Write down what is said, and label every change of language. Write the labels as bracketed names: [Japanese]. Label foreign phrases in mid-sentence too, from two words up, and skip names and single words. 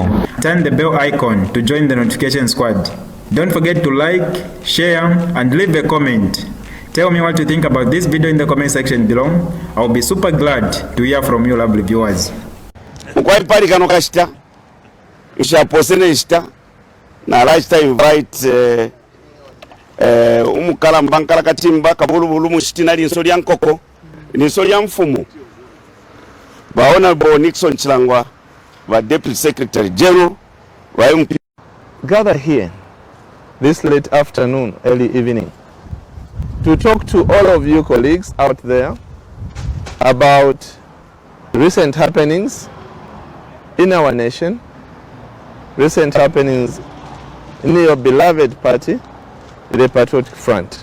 [English] Turn the bell icon to join the notification squad. Don't forget to like, share, and leave a comment. Tell me what you think about this video in the comment section below. I'll be super glad to hear from you lovely viewers. [Bemba] Na lifestyle invite umukala mbankala katimba kabulubulu mushitina linsoli yankoko linsoli ya mfumu baona bo Nickson Chilangwa ba Deputy Secretary General wa [English] gather here this late afternoon, early evening, to talk to all of you colleagues out there about recent happenings in our nation, recent happenings in your beloved party, the Patriotic Front.